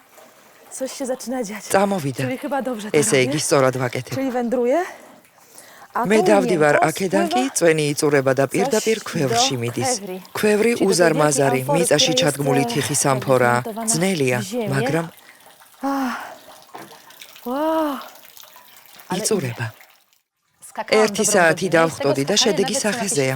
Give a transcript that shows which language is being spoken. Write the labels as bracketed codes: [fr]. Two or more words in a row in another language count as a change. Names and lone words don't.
[pl] Coś się zaczyna dziać. [ka] წამოვიდა. [pl] Czyli chyba dobrze to [ka] ესე [pl] robię. [ka] იგი სწორად ვაკეთებ. [pl] Czyli wędruję, [ka] მე დავდივარ აქედან კი წვენი იწურება და პირდაპირ ქვევრში მიდის. ქვევრი უზარმაზარი, მიწაში ჩადგმული თიხის სამფორაა. ძნელია, მაგრამ იწურება. 1 საათი დავხტოდი და შედეგი სახეზეა.